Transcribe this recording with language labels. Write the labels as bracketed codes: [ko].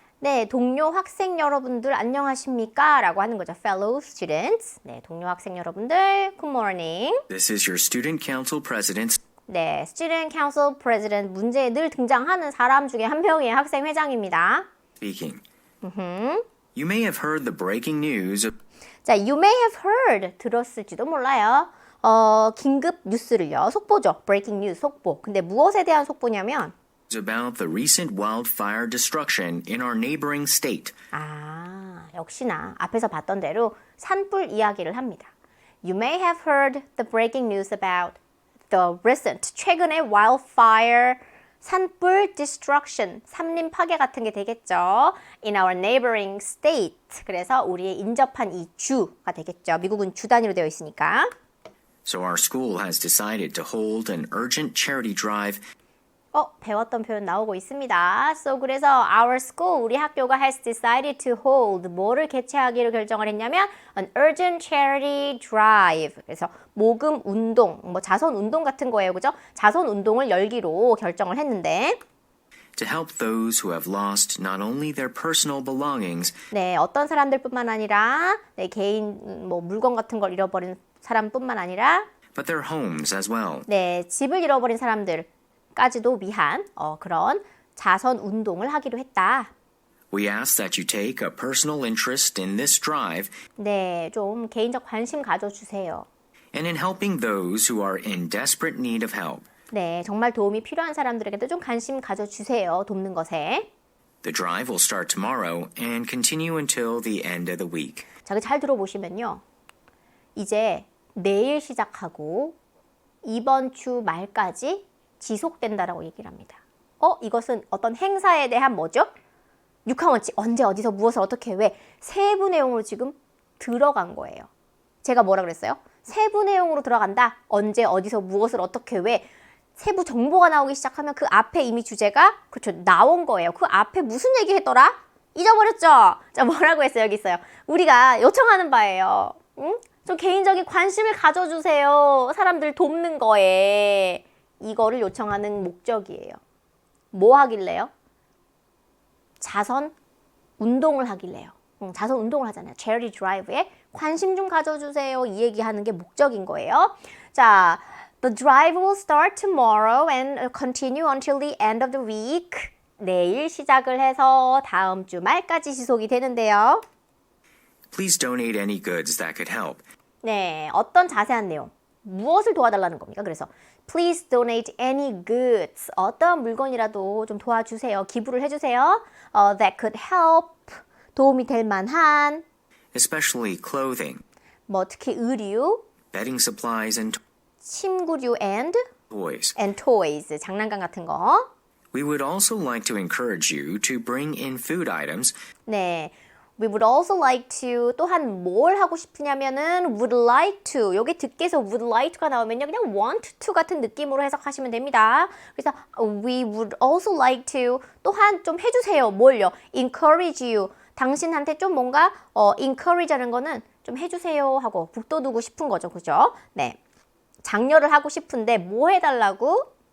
[ko] 네, 동료 학생 여러분들 안녕하십니까? 라고 하는 거죠. [en] Fellow students. [ko] 네, 동료 학생 여러분들, [en] good morning. This is your Student Council President [ko] 네, Student Council President 문제에 늘 등장하는 사람 중에 한 명의 학생 회장입니다. [en] speaking. You may have heard the breaking news of [ko] 자, [en] you may have heard [ko] 들었을지도 몰라요. 긴급 뉴스를요. 속보죠. [en] Breaking news [ko] 속보. 근데 무엇에 대한 속보냐면 [en] about the recent wildfire destruction in our neighboring state. [ko] 아, 역시나 앞에서 봤던 대로 산불 이야기를 합니다. [en] You may have heard the breaking news about the recent, [ko] 최근의 [en] wildfire, [ko] 산불 [en] destruction, [ko] 산림 파괴 같은 게 되겠죠. [en] In our neighboring state. [ko] 그래서 우리의 인접한 이 주가 되겠죠. 미국은 주 단위로 되어 있으니까. [en] So our school has decided to hold an urgent charity drive [ko] 배웠던 표현 나오고 있습니다. [en] So [ko] 그래서 [en] our school, [ko] 우리 학교가 [en] has decided to hold, [ko] 뭐를 개최하기로 결정을 했냐면 [en] an urgent charity drive. [ko] 그래서 모금 운동, 뭐 자선 운동 같은 거예요. 그죠? 자선 운동을 열기로 결정을 했는데 [en] to help those who have lost not only their personal belongings, [ko] 네, 어떤 사람들뿐만 아니라 네, 개인 뭐 물건 같은 걸 잃어버린 사람뿐만 아니라 [en] but their homes as well. [ko] 네, 집을 잃어버린 사람들까지도 위한 그런 자선 운동을 하기로 했다. [en] We ask that you take a personal interest in this drive [ko] 네, 좀 개인적 관심 가져주세요. [en] and in helping those who are in desperate need of help. [ko] 네, 정말 도움이 필요한 사람들에게도 좀 관심 가져주세요. 돕는 것에. [en] The drive will start tomorrow and continue until the end of the week. [ko] 자, 잘 들어보시면요. 이제 내일 시작하고 이번 주 말까지 지속된다라고 얘기를 합니다. 이것은 어떤 행사에 대한 뭐죠? 육하원칙, 언제, 어디서, 무엇을, 어떻게, 왜 세부 내용으로 지금 들어간 거예요. 제가 뭐라 그랬어요? 세부 내용으로 들어간다. 언제, 어디서, 무엇을, 어떻게, 왜 세부 정보가 나오기 시작하면 그 앞에 이미 주제가 그렇죠 나온 거예요. 그 앞에 무슨 얘기 했더라? 잊어버렸죠? 자, 뭐라고 했어요? 여기 있어요. 우리가 요청하는 바예요. 응? 좀 개인적인 관심을 가져주세요. 사람들 돕는 거에. 이거를 요청하는 목적이에요. 뭐 하길래요? 자선 운동을 하길래요. 자선 운동을 하잖아요. Charity Drive에 관심 좀 가져주세요. 이 얘기하는 게 목적인 거예요. [en] 자, The drive will start tomorrow and continue until the end of the week. [ko] 내일 시작을 해서 다음 주 말까지 지속이 되는데요. [en] Please donate any goods that could help. [ko] 네, 어떤 자세한 내용, 무엇을 도와달라는 겁니까? 그래서 [en] Please donate any goods. [ko] 어떤 물건이라도 좀 도와주세요. 기부를 해주세요. [en] That could help. [ko] 도움이 될 만한. [en] Especially clothing, [ko] 뭐 특히 의류, [en] bedding supplies, and [ko] 침구류 and [en] toys. [ko] toys. 장난감 같은 거. [en] We would also like to encourage you to bring in food items [ko] 네. [en] We would also like to [ko] 또한 뭘 하고 싶으냐면은 [en] would like to [ko] 여기 듣기에서 would like to가 나오면요 그냥 [en] want to [ko] 같은 느낌으로 해석하시면 됩니다. 그래서 [en] we would also like to [ko] 또한 좀 해주세요. 뭘요? [en] encourage you [ko] 당신한테 좀 뭔가 encourage 하는 거는 좀 해주세요 하고 북돋우고 싶은 거죠. 그죠? 네. 장려를 하고 싶은데 뭐 해달라고?